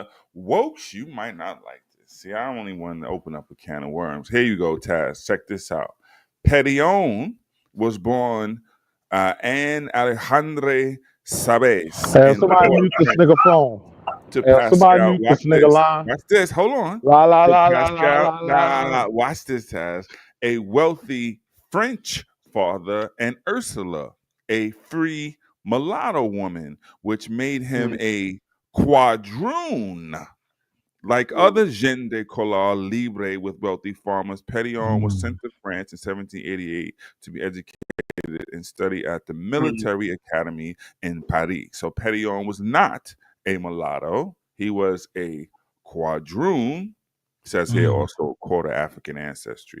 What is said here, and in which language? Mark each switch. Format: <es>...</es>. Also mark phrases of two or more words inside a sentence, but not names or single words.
<en>Wokes, you might not like this. See, I only wanted to open up a can of worms. Here you go, Taz. Check this out. Petillon was born Anne Alejandre Sabes. Hey, somebody mute this nigga phone. To Hey, somebody Pascal. mute this nigga line. Watch this. Hold on. La la To la la Pascal. la la la. Watch this, Taz. A wealthy French father, and Ursula, a free mulatto woman, which made him a quadroon. Like other</en> <fr>gens de couleur libre</fr> <en>with wealthy farmers, Petillon was sent to France in 1788 to be educated and study at the military academy in Paris. So Petillon was not a mulatto. He was a quadroon. Says here also quarter African ancestry.</en>